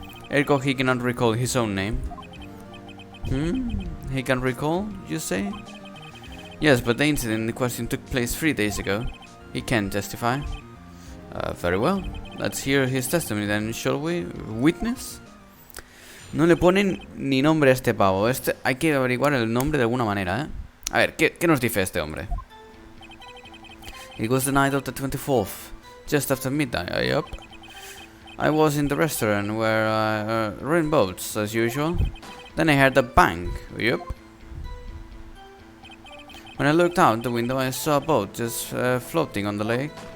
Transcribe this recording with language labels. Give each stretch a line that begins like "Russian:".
English: Ergo, he cannot recall his own name. He can recall, you say? Yes, but the incident in question took place 3 days ago. He can testify. Very well. Let's hear his testimony then, shall we? Witness?
Spanish: No le ponen ni nombre a este pavo. Hay que averiguar el nombre de alguna manera, ¿eh? A ver, ¿qué nos dice este hombre?
English: It was the night of the 24th, just after midnight, yup. I was in the restaurant where I ran boats, as usual. Then I heard a bang, yup. When I looked out the window, I saw a boat just floating on the lake.